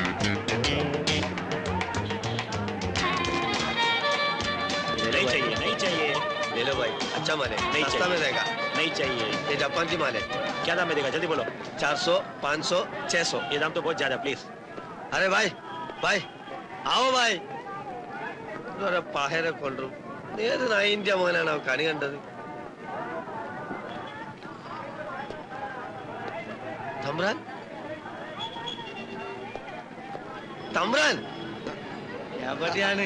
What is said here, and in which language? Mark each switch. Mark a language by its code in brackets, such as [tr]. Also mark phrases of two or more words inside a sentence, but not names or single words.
[hi] नहीं चाहिए नहीं चाहिए। ले लो भाई, अच्छा माल है, नहीं सस्ता में रहेगा। नहीं चाहिए। ये जापान की माल है। क्या दाम में देगा जल्दी बोलो। 400, 500, 600। ये दाम तो बहुत ज्यादा प्लीज। अरे भाई भाई आओ भाई. [ml] പാഹേരെ കൊണ്ടു ഏത് നായിന്റെ മോനാണ് കണി കണ്ടത്? തമ്പ്രാൻ തമ്പ്രാൻ എവിടെയാണ്?